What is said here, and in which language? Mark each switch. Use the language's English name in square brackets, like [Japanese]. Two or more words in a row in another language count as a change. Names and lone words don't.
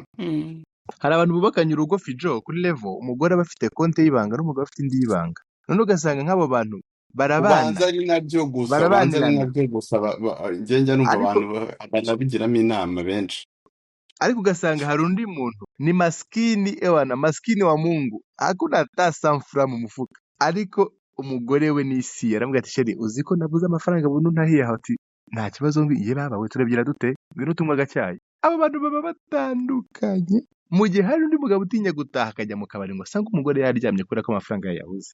[Kinyarwanda] Hari abantu bubakanye urugo Fijo kuri level umugore aba afite konti y'ibanga n'umugabo afite indi y'ibanga, none ugasanga nk'abo bantu barabana. Banza ari nabyo gusa njye numva abantu banabigiramo inama benshi. Ariko ugasanga hari undi muntu [Swahili] ni maskini wa Mungu, hakuna hata [Kinyarwanda] sanfura mu mufuka, ariko umugore we n'isi aramubwira ati sheri, uzi ko nabuze amafaranga buntu ntahiye ati nta kibazo ngiye babawe turabyira dute ngwino tunywa agacyayi. Abo bantu baba batandukanye, mu gihe hari undi mugabo utinya gutaha akajya mu kabari ngo asange umugore yaryamye kubera ko amafaranga yayabuze.